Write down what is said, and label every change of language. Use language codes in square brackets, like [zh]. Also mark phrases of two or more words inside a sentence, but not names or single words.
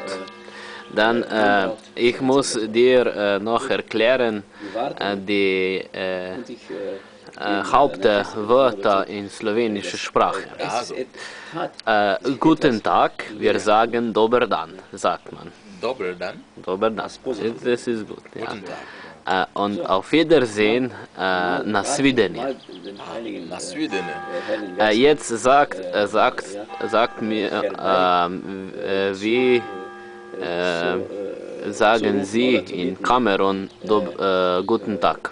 [de] Dann, ich muss dir noch erklären, die und ich, Hauptwörter in slowenischer Sprache. es hat Guten Tag, wir sagen [sl] Dober dan, [de] sagt man. [sl] Dober dann. Dober dan, [de] das ist gut. Ja. Guten Tag. Und auf Wiedersehen, [sl] na svidenje. [de] Nach Süden. Jetzt sagt mir, wie sagen Sie in Kamerun guten Tag?